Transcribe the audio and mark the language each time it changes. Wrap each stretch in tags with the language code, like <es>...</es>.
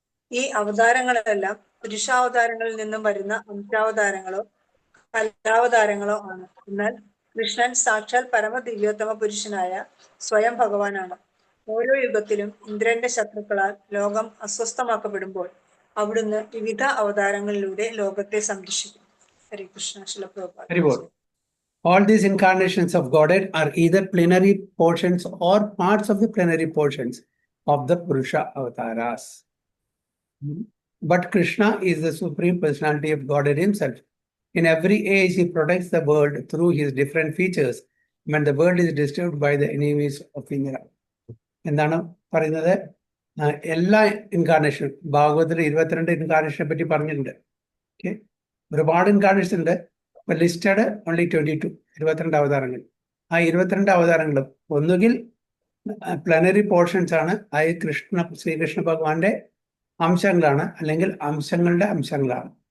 <ml>ഈ അവതാരങ്ങളെല്ലാം പുരുഷാവതാരങ്ങളിൽ നിന്നും വരുന്ന അംശാവതാരങ്ങളോ കലാവതാരങ്ങളോ ആണ്. എന്നാൽ കൃഷ്ണൻ സാക്ഷാൽ പരമ ദിവ്യോത്തമ പുരുഷനായ സ്വയം ഭഗവാനാണ്. ഓരോ യുഗത്തിലും ഇന്ദ്രന്റെ ശത്രുക്കളാൽ ലോകം അസ്വസ്ഥമാക്കപ്പെടുമ്പോൾ അവിടുന്ന് വിവിധ അവതാരങ്ങളിലൂടെ ലോകത്തെ സംരക്ഷിക്കും. ഹരേ കൃഷ്ണ. ശില Prabhupada.</ml> <en>All these incarnations of Godhead are either plenary portions or parts of the plenary portions of the Purusha avatars. But Krishna is the Supreme Personality of Godhead himself. In every age, he protects the world through his different features when the world is disturbed by the enemies of Indra.</en> <ml>എന്താണ് പറയുന്നത്? എല്ലാ ഇൻകാർണേഷനും ഭാഗവതത്തിൽ 22 ഇൻകാർണേഷനെ പറ്റി പറഞ്ഞിട്ടുണ്ട്. Okay, ഒരുപാട് incarnation ഉണ്ട്. ഇപ്പൊ listed only 22, 22 അവതാരങ്ങൾ. ആ 22 അവതാരങ്ങളും ഒന്നുകിൽ പ്ലനറി പോർഷൻസ് ആണ്, അത് ശ്രീകൃഷ്ണ ഭഗവാന്റെ അംശങ്ങളാണ്, അല്ലെങ്കിൽ അംശങ്ങളുടെ അംശങ്ങളാണ്.</ml>